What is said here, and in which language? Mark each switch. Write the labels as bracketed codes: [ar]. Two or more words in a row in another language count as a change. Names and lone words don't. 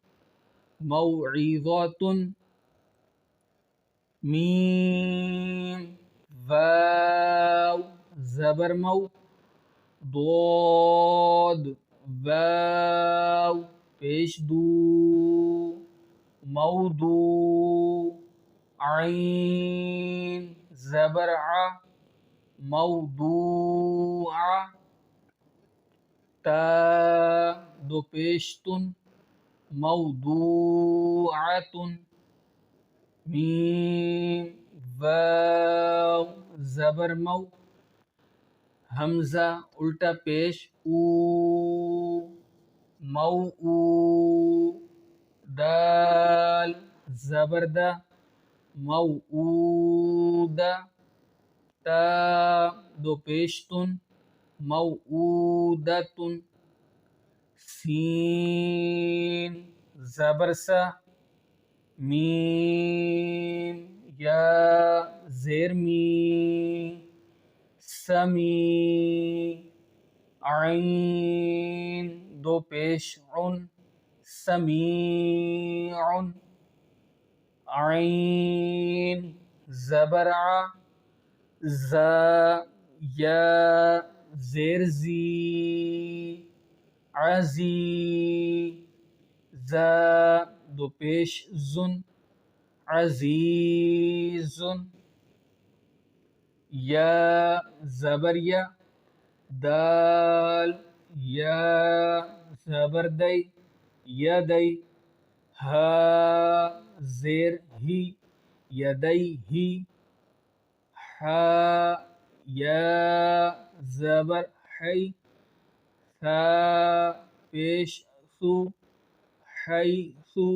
[ur] موعظۃ، میم واو زبر مو، ضاد واو پیش دو، موضوع، عین زبر ع، موضوع، تا دو پیش تن، موضوعۃ، میم واو زبر مو، حمزہ الٹا پیش او، موعو، دال زبر دا، موعودہ، تا دو پیش تن، موعودۃ، سین زبر سا، میم یا زیر می، سمی، عین دو پیش عن، سمیع، عین زبر ع، زا یا زیر زی، عزی، زا دو پیش زن، عزیز، یا زبر یا، دال یا زبر دی، یدی، ہا زیر ہی، یدیہ، حا یا زبر حی، ثا پیش ثو، حیث،